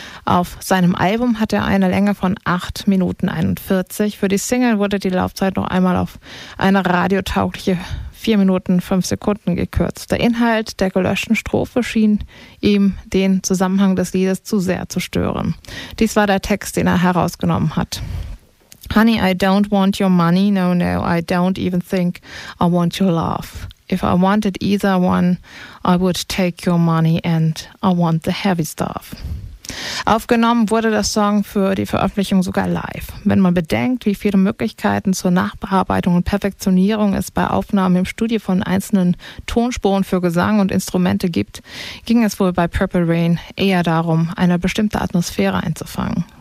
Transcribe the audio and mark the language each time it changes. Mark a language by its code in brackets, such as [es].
[de] Auf seinem Album hat er eine Länge von 8 Minuten 41. Für die Single wurde die Laufzeit noch einmal auf eine radiotaugliche 4 Minuten 5 Sekunden gekürzt. Der Inhalt der gelöschten Strophe schien ihm den Zusammenhang des Liedes zu sehr zu stören. Dies war der Text, den er herausgenommen hat. [en] Honey, I don't want your money. No, no, I don't even think I want your love. If I wanted either one, I would take your money and I want the heavy stuff. [de] Aufgenommen wurde der Song für die Veröffentlichung sogar live. Wenn man bedenkt, wie viele Möglichkeiten zur Nachbearbeitung und Perfektionierung es bei Aufnahmen im Studio von einzelnen Tonspuren für Gesang und Instrumente gibt, ging es wohl bei Purple Rain eher darum, eine bestimmte Atmosphäre einzufangen.